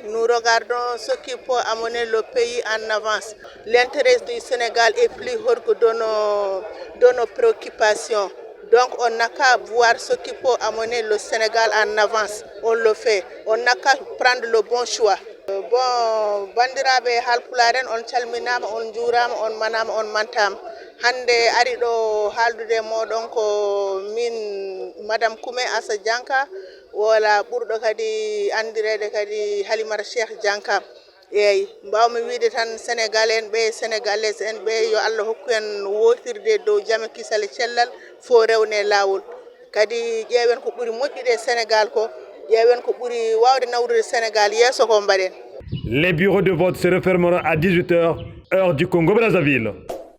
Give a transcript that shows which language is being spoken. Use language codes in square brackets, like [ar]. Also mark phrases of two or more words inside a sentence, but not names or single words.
[fr] Nous regardons ce qui peut amener le pays en avance. L'intérêt du Sénégal est plus haut que de nos préoccupations. Donc on n'a qu'à voir ce qui peut amener le Sénégal en avance. On le fait. On n'a qu'à prendre le bon choix. Bon, [ff] bandiraɓe halpularen on calminama, on juurama, on manama, on mantama. Hande ari ɗo haaldude moɗon ko min Madame Koumé Assa Dianka, wala ɓurɗo kadi andirede kadi Halimata Cheikh Dianka. Eyyi mbawmi wiide tan Sénégal en ɓe sénégalais en ɓe yo Allah hokku en wotirde dow jaame kisal e cellal fo rewne lawol. Kadi ƴeewen ko ɓuri moƴƴude Sénégal ko, ƴeewen ko ɓuri wawde nawrude Sénégal yeeso ko mbaɗen. [fr] Les bureaux de vote se refermeront à 18 h, heure du Congo-Brazzaville.